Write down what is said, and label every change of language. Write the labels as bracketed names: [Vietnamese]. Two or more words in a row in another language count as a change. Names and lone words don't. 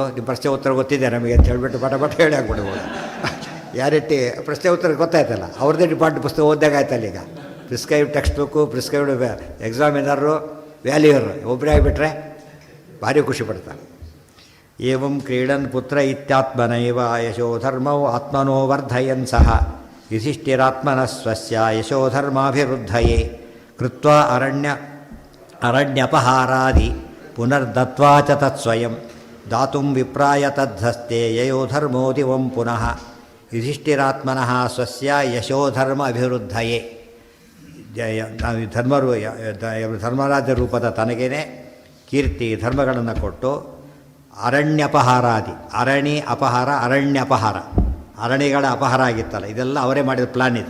[Kannada] ನಿಮ್ಮ ಪ್ರಶ್ನೆ ಉತ್ತರ ಗೊತ್ತಿದೆ ನಮಗೆ ಅಂತ ಹೇಳಿಬಿಟ್ಟು ಬಟ ಹೇಳಿ ಆಗ್ಬಿಡ್ಬೋದು. ಯಾರಿಟ್ಟಿ ಪ್ರಶ್ನೆ ಉತ್ತರ ಗೊತ್ತಾಯ್ತಲ್ಲ, ಅವ್ರದ್ದೇ ಡಿಪಾರ್ಟ್ಮೆಂಟ್ ಪುಸ್ತಕ ಓದ್ದಾಗ ಆಯ್ತಲ್ಲ. ಈಗ [English] prescribed text book, prescribed examiner, [Kannada] ವ್ಯಾಲ್ಯೂರು ಒಬ್ಬರೇ ಆಗಿಬಿಟ್ರೆ ಭಾರಿ ಖುಷಿ ಪಡ್ತಾರೆ. [Sanskrit] ಏವಂ ಕ್ರೀಡನ್ ಪುತ್ರ ಇತ್ಯಾತ್ಮನೈವ ಯಶೋಧರ್ಮೌ ಆತ್ಮನೋ ವರ್ಧಯನ್ ಸಹ ಯುಧಿಷ್ಠಿರಾತ್ಮನ ಸ್ವಸ್ಯ ಯಶೋಧರ್ಮಾಭಿವೃದ್ಧಯೇ ಕೃತ್ವಾ ಅರಣ್ಯಪಹಾರಾದಿ ಪುನರ್ದತ್ವಾ ಚ ತತ್ಸ್ವಯಂ ದಾತುಂ ವಿಪ್ರಾಯ ತದ್ಧಸ್ತೆ ಯಯೋಧರ್ಮೋದಿವಂ ಪುನಃ ಯುಧಿಷ್ಠಿರಾತ್ಮನಃ ಸ್ವಸ್ಯ ಯಶೋಧರ್ಮ ಅಭಿವೃದ್ಧಯೇ. [Kannada] ಧರ್ಮರಾಜ ರೂಪದ ತನಗೇನೆ ಕೀರ್ತಿ ಧರ್ಮಗಳನ್ನು ಕೊಟ್ಟು ಅರಣ್ಯಪಹಾರಾದಿ, ಅಪಹಾರ, ಅರಣ್ಯಪಹಾರ, ಅರಣ್ಯಗಳ ಅಪಹಾರ ಆಗಿತ್ತಲ್ಲ, ಇದೆಲ್ಲ ಅವರೇ ಮಾಡಿದ ಪ್ಲ್ಯಾನ್ ಇದು.